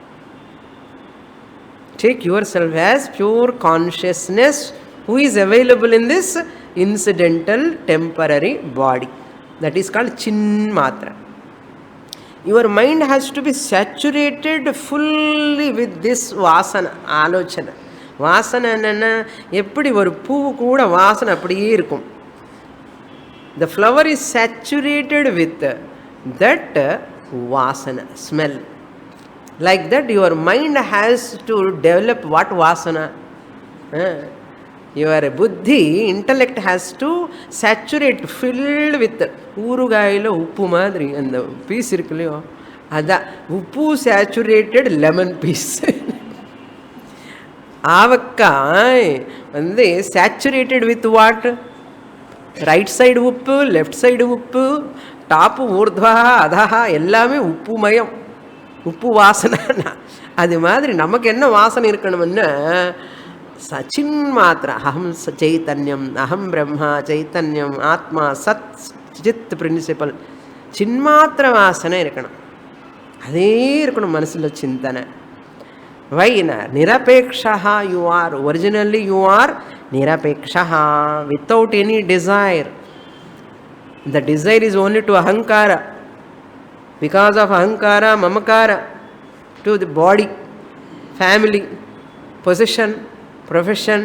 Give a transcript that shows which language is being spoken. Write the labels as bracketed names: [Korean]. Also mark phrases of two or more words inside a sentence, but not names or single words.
[English] Take yourself as pure consciousness who is available in this incidental temporary body. That is called Chinmatra. Your mind has to be saturated fully with this vasana, alochana. [Tamil] வாசனை என்ன எப்படி ஒரு பூ கூட வாசனை அப்படியே இருக்கும். [English] The flower is saturated with that vasana, smell. Like that your mind has to develop what vasana? Your buddhi, intellect has to saturate, filled with [Tamil] ஊறுகாயில உப்பு மாதிரி [English] and the piece irukliyo. [Tamil] அதே உப்பு [English] saturated lemon piece. Avakkai and they saturated with what? Right side [Tamil] uppu, [English] left side [Tamil] uppu, top [Sanskrit] ऊर्ध्व अधः, [Tamil] எல்லாமே உப்பு மயம். உப்பு வாசனை. அது மாதிரி நமக்கு என்ன வாசனை இருக்கணும்னா Chinmatra, [Sanskrit] अहं चैतन्यम् अहं ब्रह्म चैतन्यम् आत्मा सत् चित् [Tamil] principle. சின்மாத்ர வாசனை இருக்கணும் அதே இருக்கணும் மனசிலோ சிந்தனை. [English] Why na? Nirapekshaha you are. Originally you are Nirapekshaha, without any desire. The desire is only to ahankara. Because of [Sanskrit] अहंकार ममकार, [English] to the body, family, possession, profession.